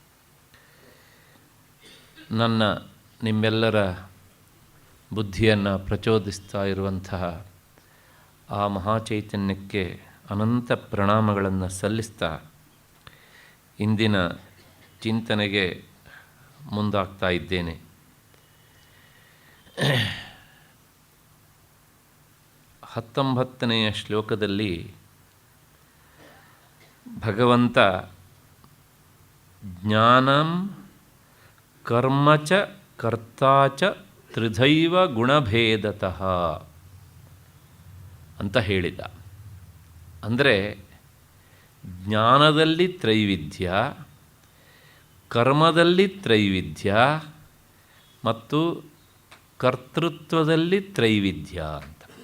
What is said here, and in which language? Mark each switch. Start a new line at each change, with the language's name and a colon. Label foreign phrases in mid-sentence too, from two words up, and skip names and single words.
Kannada: ನನ್ನ ನಿಮ್ಮೆಲ್ಲರ ಬುದ್ಧಿಯನ್ನು ಪ್ರಚೋದಿಸ್ತಾ ಇರುವಂತಹ ಆ ಮಹಾಚೈತನ್ಯಕ್ಕೆ ಅನಂತ ಪ್ರಣಾಮಗಳನ್ನು ಸಲ್ಲಿಸ್ತಾ ಇಂದಿನ ಚಿಂತನೆಗೆ ಮುಂದಾಗ್ತಾ ಇದ್ದೇನೆ. 19ನೆಯ ಶ್ಲೋಕದಲ್ಲಿ ಭಗವಂತ
Sanskrit: ಜ್ಞಾನಂ ಕರ್ಮ ಚ ಕರ್ತಾ ಚ ತ್ರಿಧೈವ ಗುಣಭೇದತಃ
Kannada: ಅಂತ ಹೇಳಿದ. ಅಂದರೆ ಜ್ಞಾನದಲ್ಲಿ ತ್ರೈವಿಧ್ಯ, ಕರ್ಮದಲ್ಲಿ ತ್ರೈವಿಧ್ಯ ಮತ್ತು ಕರ್ತೃತ್ವದಲ್ಲಿ ತ್ರೈವಿಧ್ಯ ಅಂತ.